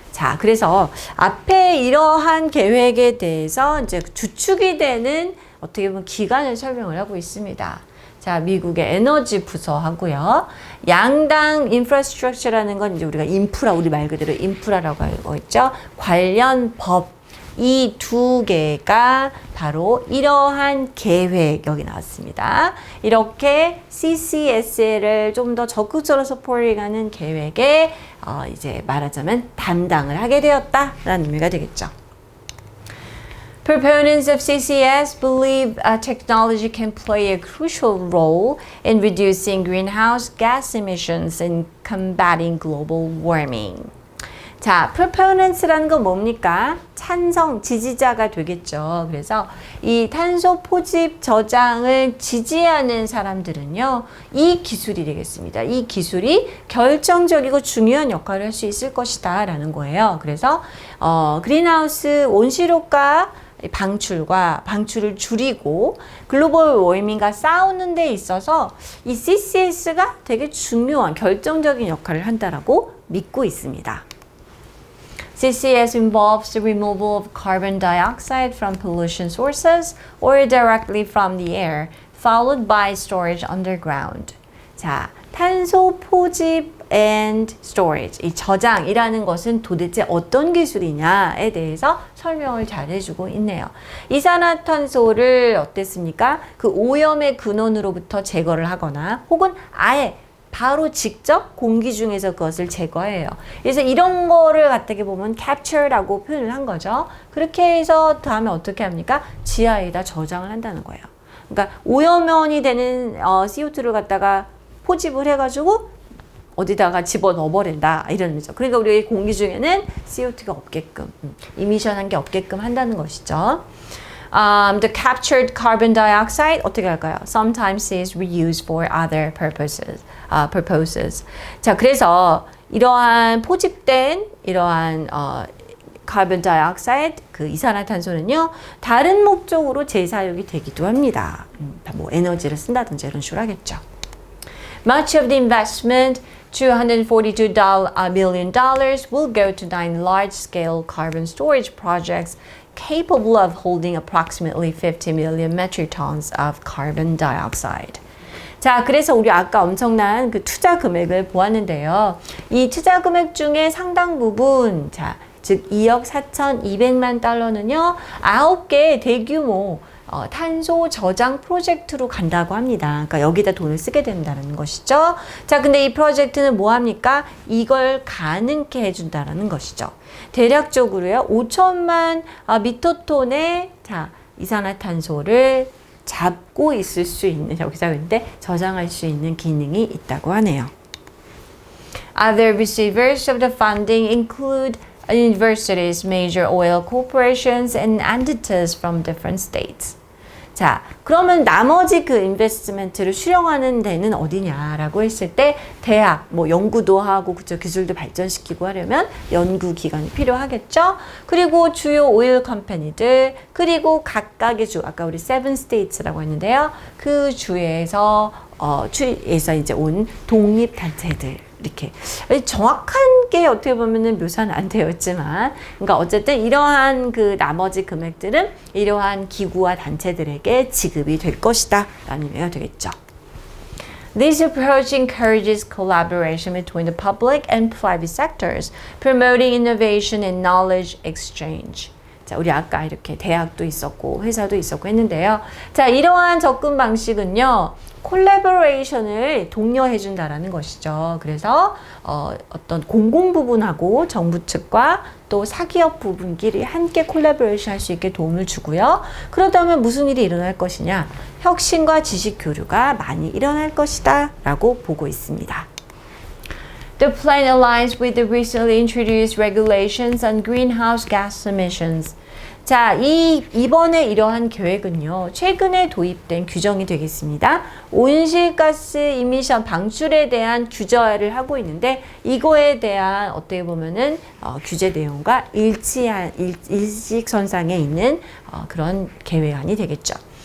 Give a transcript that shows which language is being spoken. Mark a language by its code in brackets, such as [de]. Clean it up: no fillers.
[ko] 자, 그래서 앞에 이러한 계획에 대해서 이제 주축이 되는 어떻게 보면 기관을 설명을 하고 있습니다. 자, 미국의 에너지 부서하고요. 양당 인프라스트럭처라는 건 이제 우리가 인프라, 우리 말 그대로 인프라라고 알고 있죠. 관련 법. 이 두 개가 바로 이러한 계획, 여기 나왔습니다. 이렇게 CCS를 좀 더 적극적으로 서포팅하는 계획에 이제 말하자면 담당을 하게 되었다라는 의미가 되겠죠. [en] Proponents of CCS believe technology can play a crucial role in reducing greenhouse gas emissions and combating global warming. [ko] 자, proponents라는 건 뭡니까? 찬성, 지지자가 되겠죠. 그래서 이 탄소 포집 저장을 지지하는 사람들은요, 이 기술이 되겠습니다. 이 기술이 결정적이고 중요한 역할을 할 수 있을 것이다 라는 거예요. 그래서 그린하우스 온실효과 방출을 줄이고 글로벌 워밍과 싸우는 데 있어서 이 CCS가 되게 중요한 결정적인 역할을 한다라고 믿고 있습니다. [en] CCS involves the removal of carbon dioxide from pollution sources or directly from the air, followed by storage underground. [ko] 자, 탄소 포집 and storage. 이 저장이라는 것은 도대체 어떤 기술이냐에 대해서 설명을 잘 해주고 있네요. 이산화탄소를 어땠습니까? 그 오염의 근원으로부터 제거를 하거나 혹은 아예 바로 직접 공기 중에서 그것을 제거해요. 그래서 이런 거를 갖다게 보면 capture라고 표현을 한 거죠. 그렇게 해서 다음에 어떻게 합니까? 지하에다 저장을 한다는 거예요. 그러니까 오염원이 되는 CO2를 갖다가 포집을 해가지고 어디다가 집어넣어버린다 이런 의미죠. 그러니까 우리 공기 중에는 CO2가 없게끔 이미션한 게 없게끔 한다는 것이죠. [en] The captured carbon dioxide [ko] 어떻게 할까요? [en] Sometimes is reused for other purposes. [ko] 자, 그래서 이러한 포집된 이러한 carbon dioxide 그 이산화탄소는요 다른 목적으로 재사용이 되기도 합니다. 뭐 에너지를 쓴다든지 이런 식으로 하겠죠. [en] Much of the investment, $242 million, will go to 9 large-scale carbon storage projects capable of holding approximately 50 million metric tons of carbon dioxide. [ko] 자, 그래서 우리 아까 엄청난 그 투자 금액을 보았는데요. 이 투자 금액 중에 상당 부분, 자, 즉 2억 4,200만 달러는요, 9개의 대규모 탄소 저장 프로젝트로 간다고 합니다. 그러니까 여기다 돈을 쓰게 된다는 것이죠. 자, 근데 이 프로젝트는 뭐 합니까? 이걸 가능케 해준다라는 것이죠. 대략적으로요, 5천만 미터톤의 자, 이산화탄소를 잡고 있을 수 있는, 여기서 근데 저장할 수 있는 기능이 있다고 하네요. [en] Other receivers of the funding include universities, major oil corporations, and entities from different states. [ko] 자, 그러면 나머지 그 인베스트먼트를 수령하는 데는 어디냐라고 했을 때 대학, 뭐 연구도 하고 그죠, 기술도 발전시키고 하려면 연구 기관이 필요하겠죠. 그리고 주요 오일 컴퍼니들, 그리고 각각의 주, 아까 우리 7 states라고 했는데요. 그 주에서 주에서 이제 온 독립 단체들. 이렇게 정확한 게 어떻게 보면은 묘사는 안 되어 있지만, 그러니까 어쨌든 이러한 그 나머지 금액들은 이러한 기구와 단체들에게 지급이 될 것이다 라는 의미가 되겠죠. [en] This approach encourages collaboration between the public and private sectors, promoting innovation and knowledge exchange. [ko] 자, 우리 아까 이렇게 대학도 있었고 회사도 있었고 했는데요. 자, 이러한 접근 방식은요, 콜라보레이션을 독려해 준다라는 것이죠. 그래서 어떤 공공 부분하고 정부 측과 또 사기업 부분끼리 함께 콜라보레이션 할 수 있게 도움을 주고요. 그러다면 무슨 일이 일어날 것이냐? 혁신과 지식 교류가 많이 일어날 것이다 라고 보고 있습니다. [en] The plan aligns with the recently introduced regulations on greenhouse gas emissions. [ko] 자, 이번에 이러한 계획은요, 최근에 도입된 규정이 되겠습니다. 온실가스 이미션 방출에 대한 규제를 하고 있는데, 이거에 대한 어떻게 보면은 규제 내용과 일직선상에 있는 그런 계획안이 되겠죠.